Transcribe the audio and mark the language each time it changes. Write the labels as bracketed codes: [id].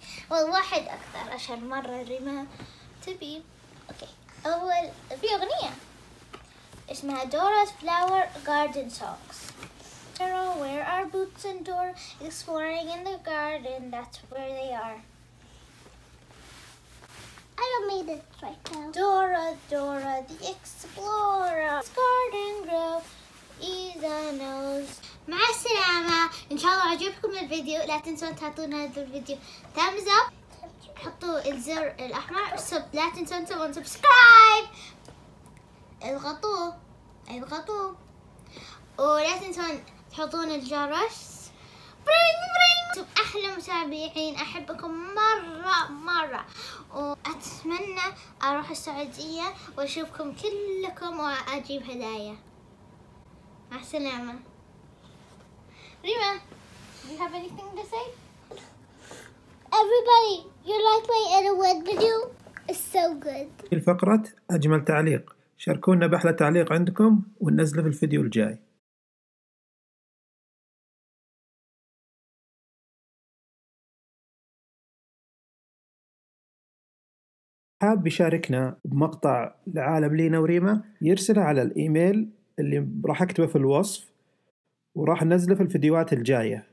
[en] well [ar] واحد أكثر عشان مرة ريما تبي. [en] Okay. [ar] أول في أغنية اسمها Dora's Flower Garden Songs. [en] Dora, where are Boots and Dora? Exploring in the garden, that's where they are. I don't need it right now. Dora, Dora, the explorer. Garden grow, [ar] إذا [en] knows. [ar] مع السلامة. إن شاء الله عجبكم الفيديو. لا تنسون تعطونا هذا الفيديو [en] thumbs up. [ar] حطوا الزر الأحمر. لا تنسون تسوون subscribe. اضغطوه. ولا تنسون تحطون الجرس. انتم احلى متابعين. احبكم مرة واتمنى اروح السعودية واشوفكم كلكم واجيب هدايا. مع السلامة. [en] ريما, do you have anything to say? Everybody, you like my Edward video? It's so good. [ar] في الفقرة أجمل تعليق. شاركونا بأحلى تعليق عندكم وننزله في الفيديو الجاي. حاب يشاركنا بمقطع لعالم لينا وريما يرسله على الإيميل اللي راح أكتبه في الوصف وراح ننزله في الفيديوهات الجاية.